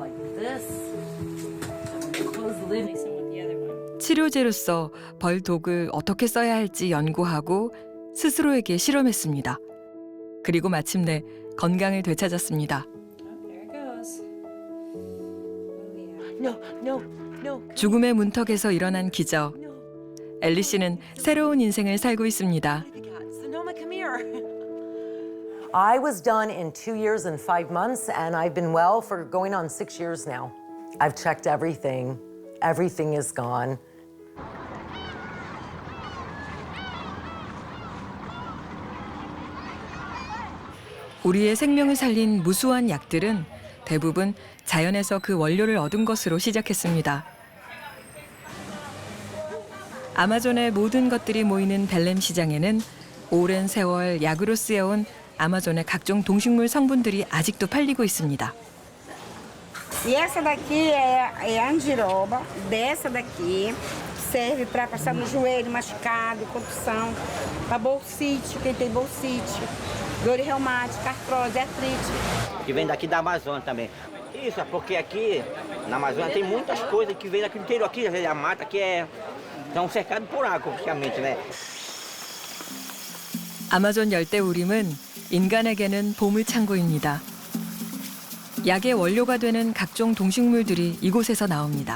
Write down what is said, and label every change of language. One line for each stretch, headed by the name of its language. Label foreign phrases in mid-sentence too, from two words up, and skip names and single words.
Korean: 치료제로서 벌독을 어떻게 써야 할지 연구하고 스스로에게 실험했습니다. 그리고 마침내 건강을 되찾았습니다. 죽음의 문턱에서 일어난 기적. 엘리 씨는 새로운 인생을 살고 있습니다.
English: I was done in 2 years and 5 months, and I've been well for going on 6 years now. I've checked everything. Everything is gone.
Korean: 우리의 생명을 살린 무수한 약들은 대부분 자연에서 그 원료를 얻은 것으로 시작했습니다. 아마존의 모든 것들이 모이는 벨렘 시장에는 오랜 세월 약으로 쓰여온 아마존의 각종 동식물 성분들이 아직도 팔리고 있습니다.
Portuguese: E essa daqui é andiroba, dessa daqui serve para passar no joelho, machucado, contusão, para bolsite, quem tem bolsite, dor reumática, artrose, artrite. Que vem daqui da Amazônia também. Isso, é porque aqui na Amazônia tem muitas coisas que vem daqui do interior. Aqui a mata que estão cercados por água, praticamente, né?
Korean: 아마존 열대우림은 인간에게는 보물창고입니다. 약의 원료가 되는 각종 동식물들이 이곳에서 나옵니다.